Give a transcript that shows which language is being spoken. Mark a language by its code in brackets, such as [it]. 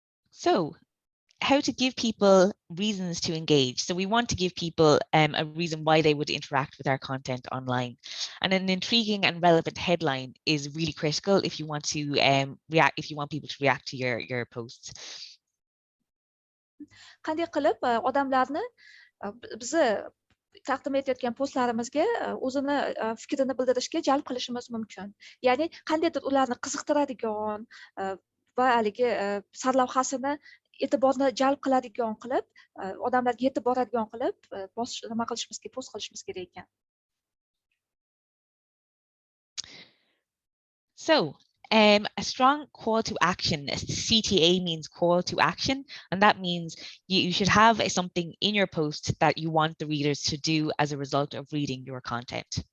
[en] So, how to give people reasons to engage. So we want to give people a reason why they would interact with our content online. And an intriguing and relevant headline is really critical if you want to if you want people to react to your posts. [uz] Qanday qilib odamlarni bizni taqdim etayotgan postlarimizga o'zini fikrini bildirishga jalb qilishimiz mumkin. Ya'ni qandaydir ularni qiziqtiradigan va haligi sarlavhasini e'tiborni jalb qiladigan qilib, odamlarga yetib boradigan qilib nima qilishimiz kerak, post qilishimiz kerak ekan. [en] So, a strong call to action, CTA means call to action, and that means you should have something in your post that you want the readers to do as a result of reading your content.